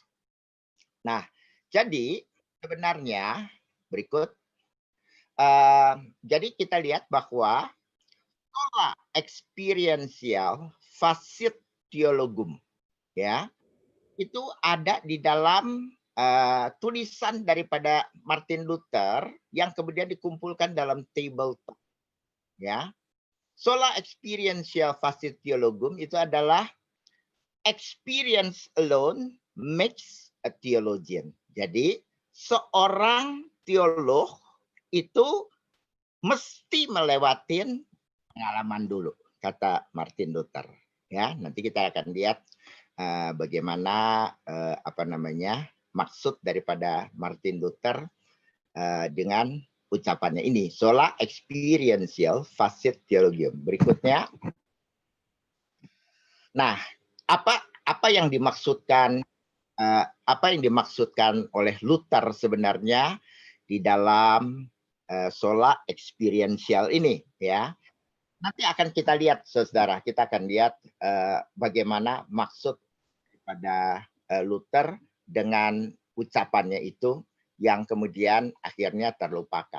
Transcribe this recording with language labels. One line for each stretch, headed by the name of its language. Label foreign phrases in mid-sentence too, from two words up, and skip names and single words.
Indonesian: Nah, jadi sebenarnya berikut, jadi kita lihat bahwa
Latin: pola experiential facit theologum,
Indonesian: ya, itu ada di dalam tulisan daripada Martin Luther yang kemudian dikumpulkan dalam
English: table talk,
Indonesian: ya.
Latin: Sola experiential facit theologum itu adalah
English: experience alone makes a theologian.
Indonesian: Jadi seorang teolog itu mesti melewatin pengalaman dulu, kata Martin Luther. Ya, nanti kita akan lihat bagaimana apa namanya maksud daripada Martin Luther dengan ucapannya ini,
Latin: sola experiential facit theologium.
Indonesian: Berikutnya, nah apa yang dimaksudkan oleh Luther sebenarnya di dalam
Latin: sola experiential
Indonesian: ini, ya. Nanti akan kita lihat, saudara. Kita akan lihat bagaimana maksud pada Luther dengan ucapannya itu yang kemudian akhirnya terlupakan.